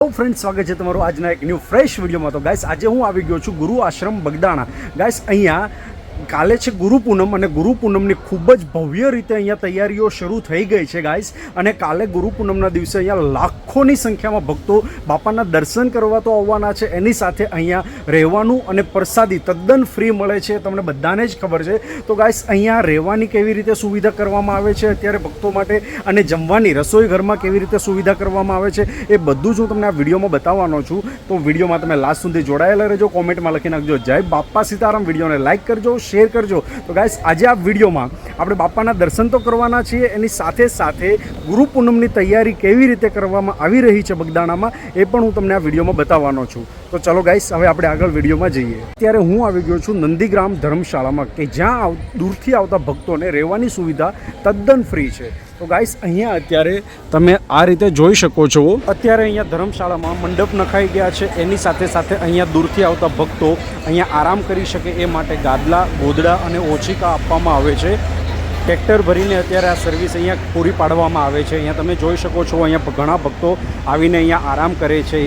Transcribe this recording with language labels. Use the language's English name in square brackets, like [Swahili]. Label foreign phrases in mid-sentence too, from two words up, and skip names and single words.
[Gujarati] ફ્રેન્ડ્સ સ્વાગત હૈ તમારો આજ એક [English] new fresh video [Gujarati] મેં। તો ગાઇસ આજ હું આઈ ગયો છું ગુરુ આશ્રમ બગદાણા। ગાઇસ અહીંયા કાલે છે ગુરુ પૂનમ ઓર ગુરુ પૂનમની ખૂબ જ ભવ્ય રીતે અહીંયા તૈયારીઓ શરૂ થઈ ગઈ હૈ ગાઇસ। ઓર કાલે ગુરુ પૂનમના દિવસે અહીંયા લાખોની સંખ્યા મેં ભક્તોં બાપાના દર્શન કરવા તો આવવાના છે। એની સાથે અહીંયા રહેવાનું અને પ્રસાદી તદ્દન ફ્રી મળે છે, તમને બધાને જ ખબર છે। તો ગાઇસ અહીંયા રહેવાની કેવી રીતે સુવિધા કરવામાં આવે છે અત્યારે ભક્તોં માટે, અને જમવાની રસોઈ ઘરમાં કેવી રીતે સુવિધા કરવામાં આવે છે એ બધું જ હું તમને આ વિડિયોમાં બતાવવાનો છું। તો વિડિયોમાં તમે લાસ્ટ સુધી જોડાયેલા રહેજો। કૉમેન્ટમાં લખી નાખજો જય બાપ્પા સીતારામ। વિડિયોને લાઇક કરજો, શેર કરજો। તો ગાઇસ આજ આ વિડિયો મેં આપણે બાપાના દર્શન તો કરવાના છીએ, એની સાથે સાથે ગુરુ પૂનમની તૈયારી કેવી રીતે કરવામાં આવી રહી છે બગદાણામાં એ પણ હું તમને આ વિડિયો મેં બતાવવાનો છું। તો ચલો ગાઇસ હવે આપણે આગળ વિડિયો મેં જઈએ। અત્યારે હું આવી ગયો છું નંદીગ્રામ ધર્મશાળામાં કે જ્યાં દૂરથી આવતા ભક્તોને રહેવાની સુવિધા તદ્દન ફ્રી છે। તો ગાઇસ અહીંયા અત્યારે તમે આ રીતે જોઈ શકો છો। અત્યારે અહીંયા ધર્મશાળામાં મંડપ નખાઈ ગયા છે, એની સાથે સાથે અહીંયા દૂરથી આવતા ભક્તો અહીંયા આરામ કરી શકે એ માટે ગાદલા, ગોદડા અને ઓછિકા આપવામાં આવે છે। ટ્રેક્ટર ભરીને અત્યારે આ સર્વિસ અહીંયા પૂરી પાડવામાં આવે છે। અહીંયા તમે જોઈ શકો છો અહીંયા ઘણા ભક્તો આવીને અહીંયા આરામ કરે છે।